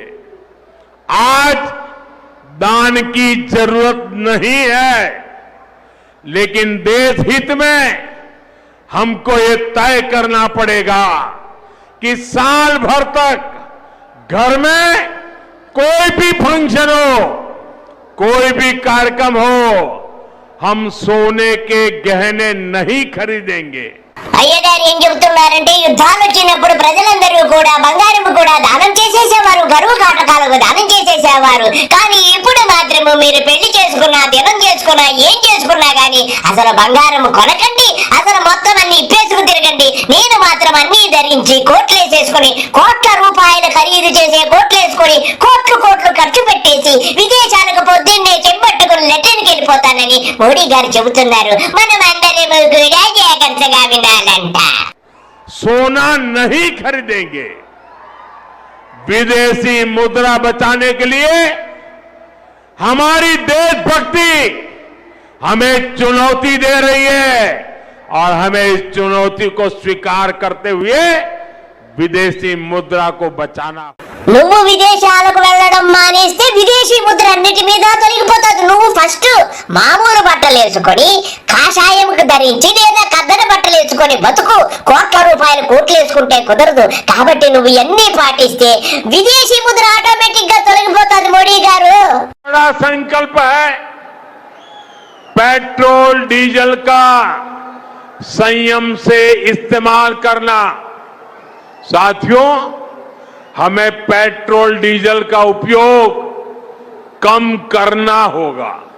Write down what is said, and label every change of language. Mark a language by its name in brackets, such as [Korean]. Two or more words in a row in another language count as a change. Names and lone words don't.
[Hindi] आज दान की जरूरत नहीं है, लेकिन देश हित में हमको ये तय करना पड़ेगा कि साल भर तक घर में कोई भी फंक्शन हो, कोई भी कार्यक्रम हो, हम सोने के गहने नहीं खरीदेंगे. [Telugu] అయ్యగారు ఏం చెబుతున్నారంటే యుద్ధాలు వచ్చినప్పుడు ప్రజలందరూ కూడా బంగారం కూడా దానం చేసేసేవారు, గరువు కాటకాలకు దానం చేసేసేవారు. కానీ ఇప్పుడు మాత్రము మీరు పెళ్లి చేసుకున్నా, దినం చేసుకున్నా, ఏం చేసుకున్నా గానీ అసలు బంగారం కొనకండి, అసలు మొత్తం అన్ని ఇప్పేసుకు తిరగండి. నేను మాత్రం అన్ని ధరించి కోట్లు వేసేసుకుని కోట్ల రూపాయలు ఖరీదు చేసే కోట్లు వేసుకుని కోట్లు కోట్లు ఖర్చు పెట్టేసి విదేశాలకు పొద్దున్నే చెంబట్టుకుని లెటర్కి వెళ్ళిపోతానని మోడీ గారు చెబుతున్నారు. మనం అందరము కూడా జాగ్రత్తగా వినాలంట. [Hindi] सोना नहीं खरीदेंगे. विदेशी मुद्रा बचाने के लिए हमारी देशभक्ति हमें चुनौती दे रही है और हमें इस चुनौती को स्वीकार करते हुए विदेशी मुद्रा को बचाना. [Telugu] నువ్వు విదేశాలకు వెళ్ళడం మానేస్తే విదేశీ ముద్ర అన్నిటి మీద తొలగిపోతుంది. నువ్వు ఫస్ట్ మామూలు బట్టలు వేసుకొని కాషాయంకు ధరించి లేదా కద్దన బట్టలు వేసుకొని బతుకు. కోట్ల రూపాయలు కోట్లు వేసుకుంటే కుదరదు. కాబట్టి నువ్వు ఎన్ని పాటిస్తే విదేశీ ముద్ర ఆటోమేటిక్ గా తొలగిపోతుంది. మోడీ గారు [Hindi] बड़ा संकल्प है पेट्रोल डीजल का संयम से इस्तेमाल करना. साथियों, हमें पेट्रोल डीजल का उपयोग कम करना होगा.